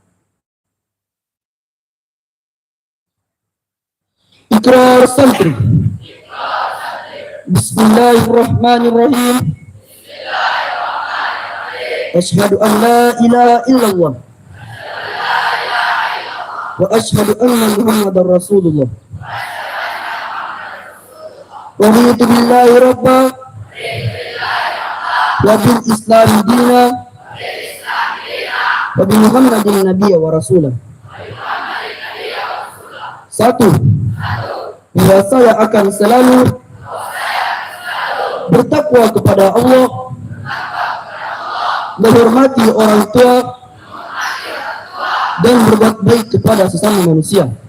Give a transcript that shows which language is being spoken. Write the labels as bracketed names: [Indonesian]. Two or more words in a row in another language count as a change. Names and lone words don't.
[Indonesian] Iqrar sadri. [Arabic] بسم الله الرحمن الرحيم. أشهد أن لا إله إلا الله وأشهد أن محمدا رسول الله. ورضيت بالله ربا وبالإسلام دينا وبمحمد نبيا ورسولا. [Indonesian] Satu, bahwa saya akan selalu bertakwa kepada Allah, menghormati orang tua, dan berbuat baik kepada sesama manusia.